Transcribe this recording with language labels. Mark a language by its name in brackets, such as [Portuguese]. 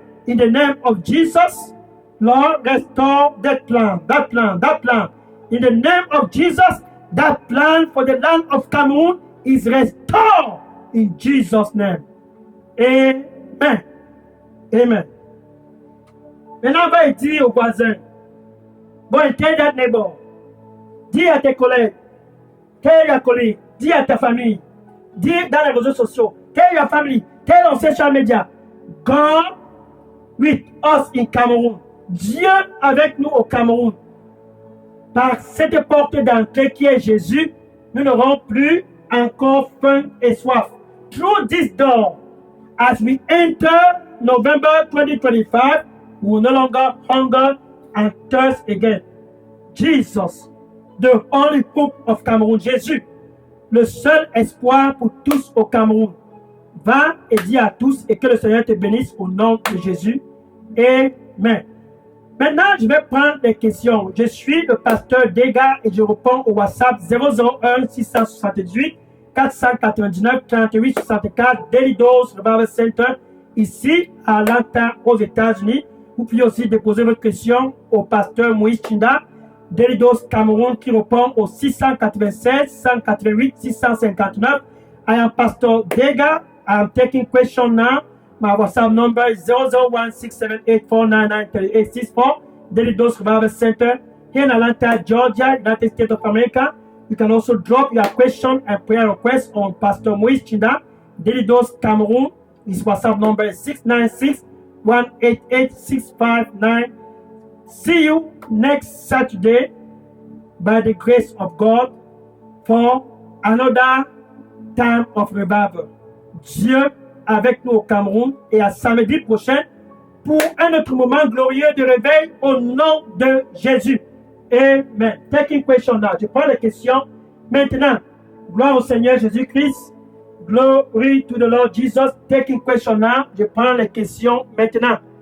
[English] In the name of Jesus, Lord, restore that plan, that plan, that plan. In the name of Jesus, that plan for the land of Cameroon is restored in Jesus' name. Amen. Amen. [French] Maintenant, on va dire aux voisins, [English] go and tell that neighbor, [French] dis à tes collègues, [English] tell your colleague, [French] dis à ta famille, dis dans les réseaux sociaux, [English] tell your family, tell on social media, God with us in Cameroon. [French] Dieu avec nous au Cameroun. Par cette porte d'entrée qui est Jésus, nous n'aurons plus encore faim et soif. [English] Through this door, as we enter November 2025, we will no longer hunger and thirst again. Jesus, the only hope of Cameroon. [French] Jésus, le seul espoir pour tous au Cameroun. Va et dis à tous et que le Seigneur te bénisse au nom de Jésus. Amen. Maintenant, je vais prendre les questions. Je suis le pasteur Dega et je réponds au WhatsApp 001 678 499 38 64 Daily Dose Revival Center ici à Atlanta aux États-Unis. Vous pouvez aussi déposer votre question au pasteur Moïse Chinda, Daily Dose Cameroun qui répond au 696 188 659. [English] I am Pastor Dega. I am taking question now. My WhatsApp number is 0016784993864. Daily Dose Revival Center here in Atlanta, Georgia, United States of America. You can also drop your question and prayer request on Pastor Moïse Chinda. Daily Dose Cameroon. His WhatsApp number is 696-188-659. See you next Saturday by the grace of God for another time of revival. [French] Dieu avec nous au Cameroun et à samedi prochain pour un autre moment glorieux de réveil au nom de Jésus. Amen. [English] Taking question now. [French] Je prends les questions maintenant. Gloire au Seigneur Jésus-Christ. [English] Glory to the Lord Jesus. Taking question now. [French] Je prends les questions maintenant.